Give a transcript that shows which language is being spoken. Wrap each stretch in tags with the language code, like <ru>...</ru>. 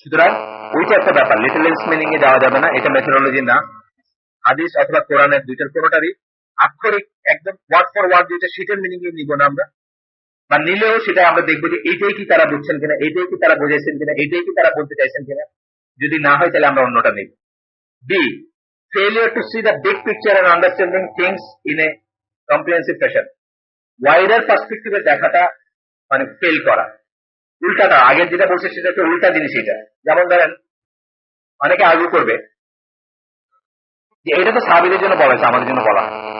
<bn>সুতরাং ওইটা একটা ব্যাপার, লিটারাল মিনিং এ যাওয়া যাবে না, এটা মেথোডোলজি না। হাদিস অথবা কোরআনের দুইটার কোনোটারই আক্ষরিক একদম ওয়ার্ড ফর ওয়ার্ড যেটা সেটার মিনিং এ নিব না আমরা, বা নিলেও সেটা আমরা দেখবো যে এইটাই কি তারা বুঝছেন কিনা, এইটাই কি তারা বুঝেছেন কিনা, এইটাই কি তারা বলতে চাইছেন কিনা। যদি না হয় তাহলে আমরা অন্যটা নেব।</bn> <en>B, failure to see the big picture and understanding things in a comprehensive fashion.</en> <bn>Wider পার্সপেক্টিভে দেখাটা মানে ফেল করা, উল্টাটা আগের যেটা বলছে সেটা একটা উল্টা জিনিস। এটা যেমন ধরেন অনেকে আর্গুই করবে যে এটা তো সাহাবীদের জন্য বলা হয়েছে, আমাদের জন্য বলা হয়।</bn>